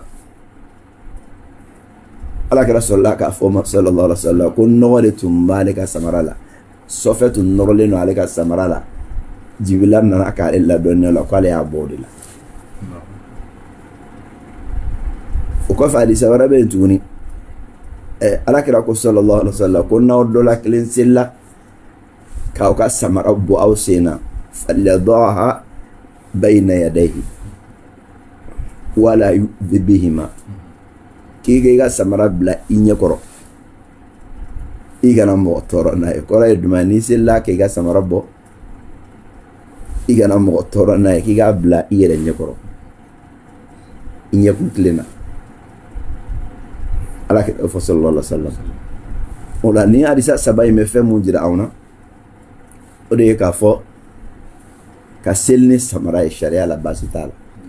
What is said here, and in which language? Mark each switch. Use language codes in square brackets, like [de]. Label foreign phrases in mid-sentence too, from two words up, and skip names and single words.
[bm] ala kɛra sɔrɔla k'a fɔ ma [ar] صلى الله عليه وسلم [bm] ko nɔgɔ de tun b'ale ka samara la sɔfɛ tun nɔrɔlen don ale ka samara la jibila nana k'ale ladɔnniya la k'ale y'a bɔ o de la o kɔfɛ hadisa wɛrɛ bɛ yen tuguni ala kɛra ko [ar] صلى الله عليه وسلم [bm] ko n'aw dɔ la kelen selila k'aw ka samara bɔ aw sen na [ar] فليضعها بين يديه ولا يؤذي بهما [bm] k'i ka samara bila i ɲɛkɔrɔ i kana mɔgɔ tɔɔrɔ n'a ye kɔrɔ ye jumɛn n'i selila k'i ka samara bɔ i kana mɔgɔ tɔɔrɔ n'a ye k'i k'a bila i yɛrɛ ɲɛkɔrɔ i ɲɛkun tilen na ala kɛ fɔ [ar] صلى الله عليه وسلم [bm] o la ni hadisa saba in bɛ fɛn mun jira anw na o de ye k'a fɔ ka seli ni samara ye sariya la baasi t'a la